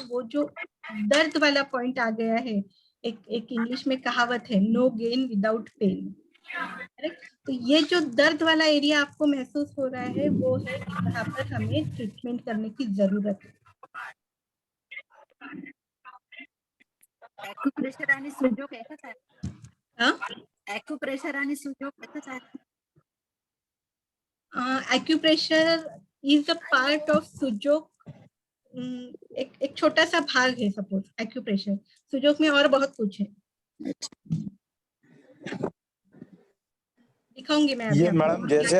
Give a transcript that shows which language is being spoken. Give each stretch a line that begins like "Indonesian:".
Hindi: वो जो दर्द वाला पॉइंट आ गया है, एक इंग्लिश में कहावत है,
English: No gain without pain.
Hindi: तो ये जो दर्द वाला एरिया आपको महसूस हो रहा है वो है कि यहाँ पर हमें ट्रीटमेंट करने की जरूरत है।
Marathi: ॲक्युप्रेशर आणि सुजोग एकच आहे?
Hindi: हाँ,
Marathi: ॲक्युप्रेशर आणि सुजोग एकच आहे?
English: Acupressure is a part of Su Jok.
Hindi: एक छोटा सा भाग है सपोज एक्यूप्रेशर। सुजोग में और बहुत कुछ है, दिखाऊंगी मैं अभी ये आपको। मैडम जैसे क्या